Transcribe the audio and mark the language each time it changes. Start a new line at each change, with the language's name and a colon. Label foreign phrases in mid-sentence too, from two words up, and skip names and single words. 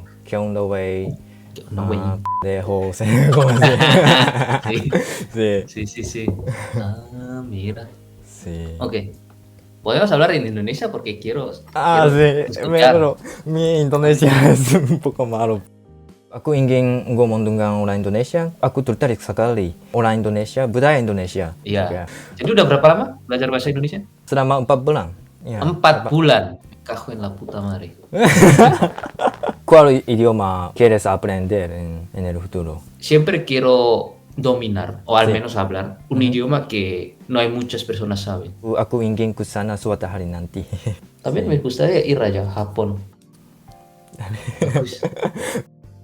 Spanish: ¿Qué onda, güey? no, güey. Dejo, como así. Sí, Sí, sí, sí, sí. Ah, mira. sí. Ok, podemos hablar en Indonesia porque Ah, quiero sí, escuchar. pero mi Indonesia es un poco malo.
Indonesian: Aku ingin ngomong dengan orang Indonesia. Aku tertarik sekali orang Indonesia, budaya Indonesia. Iya. Oke. Jadi udah berapa lama belajar bahasa Indonesia? Selama 4 bulan. Ya, 4 bulan.
Spanish: Me cago en la puta madre. ¿Cuál idioma quieres aprender en el futuro? Siempre quiero dominar, o al Sí. menos hablar, un idioma que no hay muchas personas saben.
Indonesian: Aku ingin ke sana suatu hari nanti.
Spanish: También Sí. me gustaría ir allá a Japón.
Indonesian: Bagus.